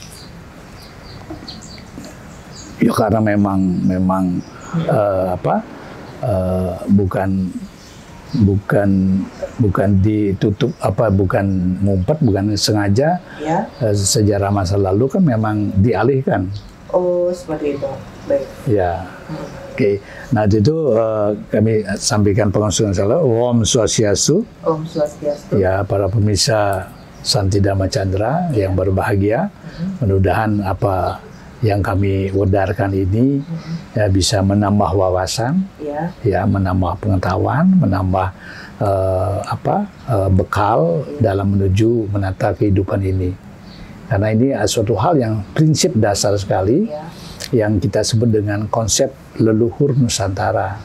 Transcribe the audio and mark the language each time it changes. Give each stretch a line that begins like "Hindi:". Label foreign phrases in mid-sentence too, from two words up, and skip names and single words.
Indonesian: Ya karena memang bukan ditutup, bukan ngumpet, bukan sengaja ya. Sejarah masa lalu kan memang dialihkan. Oh, seperti itu. Baik. Ya. Oke. Nah itu kami sampaikan pengusungan salah.
Sanskrit: Om Swastiastu. Om Swastiastu.
Indonesian: Ya, para pemirsa Santi Dharma Chandra yang berbahagia. Mudah-mudahan apa yang kami wedarkan ini ya bisa menambah wawasan, ya menambah pengetahuan, menambah bekal dalam menuju menata kehidupan ini. Karena ini suatu hal yang prinsip dasar sekali, yang kita sebut dengan konsep leluhur Nusantara.